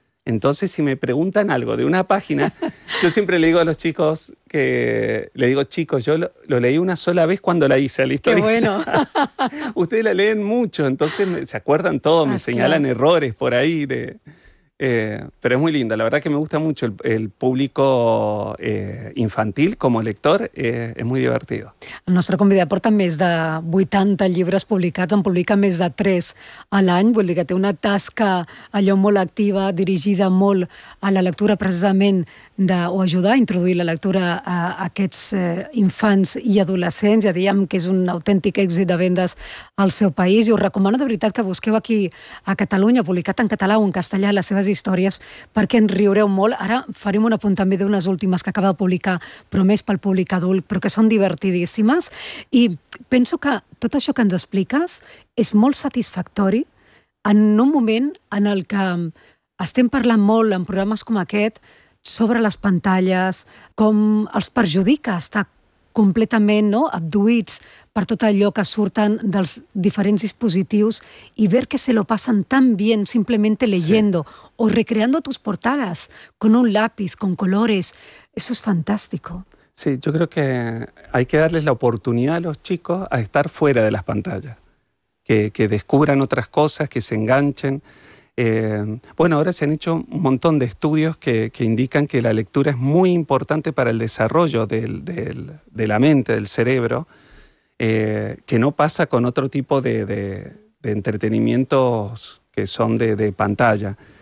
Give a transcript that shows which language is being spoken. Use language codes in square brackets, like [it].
[es] Entonces, si me preguntan algo de una página, yo siempre le digo a los chicos, yo lo leí una sola vez cuando la hice, la historia. ¡Qué bueno! Ustedes la leen mucho, entonces se acuerdan todo, me señalan errores por ahí. Pero es muy linda. La verdad que me gusta mucho el público infantil como lector, es muy divertido. [ca] El nostre convidat porta més de 80 llibres publicats, en publica més de 3 a l'any, vol dir que té una tasca allò molt activa, dirigida molt a la lectura precisament o ajudar a introduir la lectura a aquests infants i adolescents. Ja diem que és un autèntic èxit de vendes al seu país i us recomano de veritat que busqueu aquí a Catalunya, publicat en català o en castellà, les seves històries perquè en riureu molt. Ara farem un apunt també d'unes últimes que acaba de publicar, però més pel públic adult, però que són divertidíssimes. I penso que tot això que ens expliques és molt satisfactori en un moment en el que estem parlant molt en programes com aquest sobre les pantalles, com els perjudica estar completament, no?, abduïts per tot allò que surten dels diferents dispositius i [es] ver que se lo pasan tan bien simplemente leyendo sí. o recreando tus portadas con un lápiz, con colores. Eso es fantástico. Sí, yo creo que hay que darles la oportunidad a los chicos a estar fuera de las pantallas, que descubran otras cosas, que se enganchen. Bueno, ahora se han hecho un montón de estudios que indican que la lectura es muy importante para el desarrollo de la mente, del cerebro, que no pasa con otro tipo de entretenimientos que son de pantalla.